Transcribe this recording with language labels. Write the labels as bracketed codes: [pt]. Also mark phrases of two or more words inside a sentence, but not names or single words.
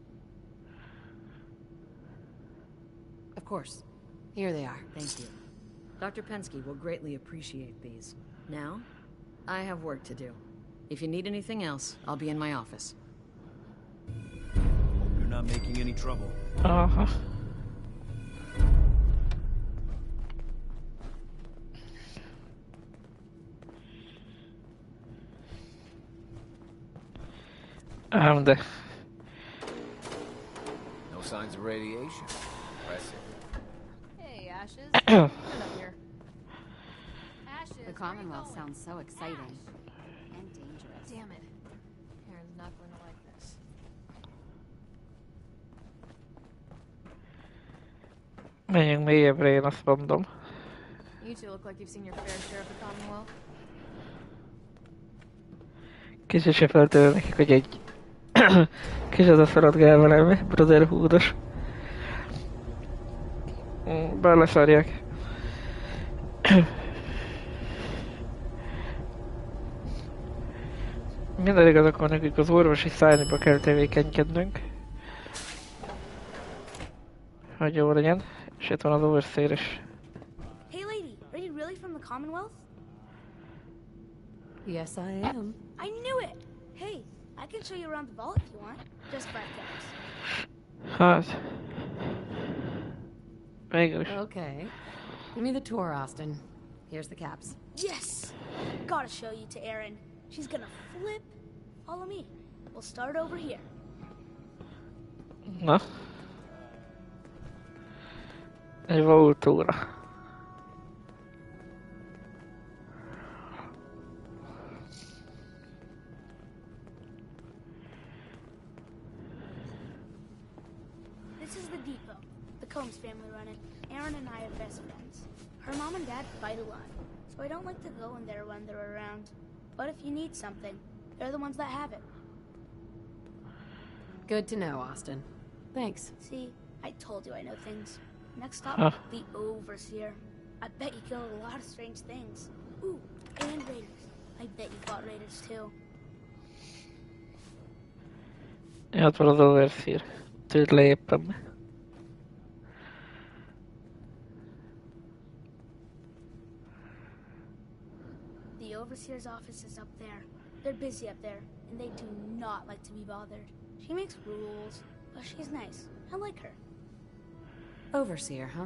[en] Of course. Here they are. Thank you. Dr. Pensky will greatly appreciate these. Now, I have work to do. If you need anything else, I'll be in my office. Hope you're not making any trouble. [hu] Aha. Ám de. [en] No signs of radiation. Impressive. Hey, Ashes. Get up here. Ashes. The Commonwealth sounds so exciting. And dangerous. Damn it. Karen's not going to like this. [hu] Menjünk mélyebbre, én azt mondom. [en] You two look like you've seen your fair share of the Commonwealth. [hu] Kicsit se feltűnő nekik, hogy egy Kis ez a szaladgál velem, Brotherhoodos. Bár leszarják. Minden igaz, akkor nekünk az orvosi szállniba kell tevékenykednünk. Hogy jó legyen. És itt van az overseer is. [en] Hey lady, are you really from the Commonwealth? Yes, I am. I knew it! Hey, I can show you around the vault if you want. Just 5 caps. [hu] Hát... Végül. [en] Okay. Give me the tour, Austin. Here's the caps. Yes! Gotta show you to Erin. She's gonna flip. Follow me. We'll start over here. [hu] Na. Egy vaultúra. [en] This is the depot. The Combs family run it. Erin and I are best friends. Her mom and dad fight a lot, so I don't like to go in there when they're around. But if you need something, they're the ones that have it. Good to know, Austin. Thanks. See, I told you I know things. Next stop, Huh. the Overseer. I bet you killed a lot of strange things. Ooh, and raiders. I bet you fought raiders too. [hu] Ja, ott van az overseer. Tűnt le éppen. [en] The Overseer's office is up there. They're busy up there, and they do not like to be bothered. She makes rules, but she's nice. I like her. Overseer, huh?